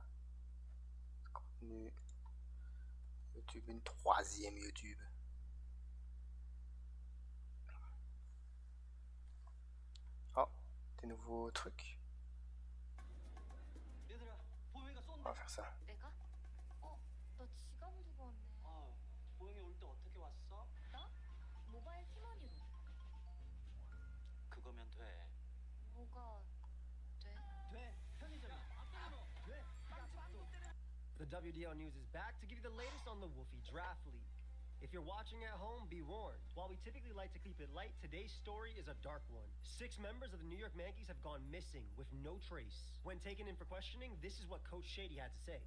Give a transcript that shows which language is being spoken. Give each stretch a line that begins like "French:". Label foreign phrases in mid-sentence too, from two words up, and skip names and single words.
French: Contenu YouTube, une troisième YouTube. Oh, des nouveaux trucs. On va faire ça.
Korean: 내가? 나 지갑을 두고 왔네. 보영이 올 때 어떻게 왔어? 나? 모바일 팀원이로. 그거면 돼. 뭐가 돼? 돼. 편의점이. 돼.
English: The WDL News is back to give you the latest on the Wolfie Draft League. If you're watching at home, be warned. While we typically like to keep it light, today's story is a dark one. 6 members of the New York Yankees have gone missing with no trace. When taken in for questioning, this is what Coach Shady had to say.